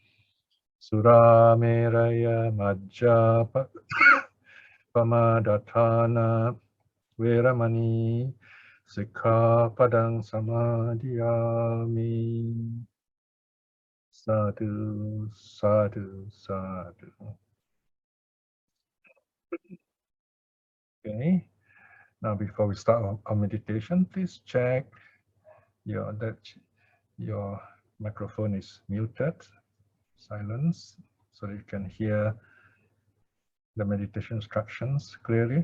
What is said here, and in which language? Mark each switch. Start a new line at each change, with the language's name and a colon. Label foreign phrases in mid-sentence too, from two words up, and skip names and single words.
Pali: Surameraya majja pamadatthana veramani sikkhapadang samadhiyami. Sadhu, sadhu, sadhu.
English: Okay. Now, before we start our meditation, please check that your microphone is muted, silence, so that you can hear the meditation instructions clearly.